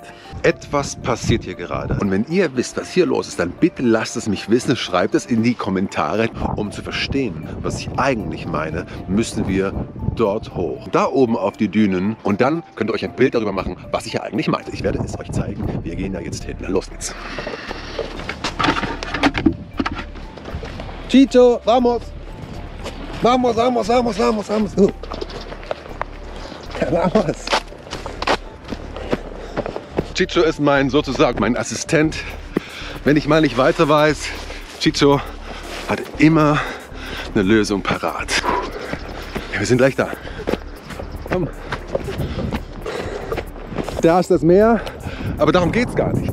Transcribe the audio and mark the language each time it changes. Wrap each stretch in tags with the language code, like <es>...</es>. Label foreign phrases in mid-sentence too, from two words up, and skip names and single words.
<de>Etwas passiert hier gerade. Und wenn ihr wisst, was hier los ist, dann bitte lasst es mich wissen, schreibt es in die Kommentare. Um zu verstehen, was ich eigentlich meine, müssen wir dort hoch. Da oben auf die Dünen und dann könnt ihr euch ein Bild darüber machen, was ich ja eigentlich meinte. Ich werde es euch zeigen. Wir gehen da jetzt hin. Los geht's.</de> <es>Chicho, vamos! Vamos, vamos, vamos, vamos, vamos! Vamos!</es> <de>Chicho ist sozusagen mein Assistent. Wenn ich mal nicht weiter weiß, Chicho hat immer eine Lösung parat. Ja, wir sind gleich da. Komm. Da ist das Meer, aber darum geht es gar nicht.</de>